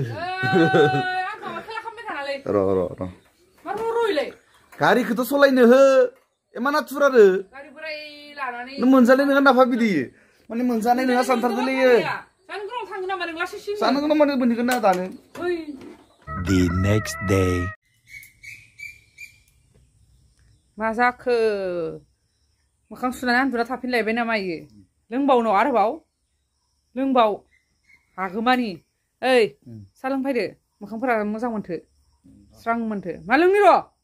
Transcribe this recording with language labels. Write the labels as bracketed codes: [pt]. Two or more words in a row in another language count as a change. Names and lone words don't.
[brx] आं माबा खेला खालामबाय थानालै र' मा र'इलाय गारिखौथ' सलायनो हो इमान आथुर आरो गारि बोराय लानानै नों मोनजानाय नङा नाफा बिदि माने मोनजानाय नङा सानथारदोलै जानो गोनाव थांगोन नामा नों लासै सिं जानो गोनां माने मोनहैगोन ना दानो [en] The next day. [brx] मा जाखो मोखां सुनानै उन्दुना थाफिनलायबाय नामा इयो लोंबावनो आरोबाव लोंबाव हागोमानि ओइ सा लोंफैदो मोखांफोरा मोजां मोनथो स्रां मोनथो मा लोंनि र'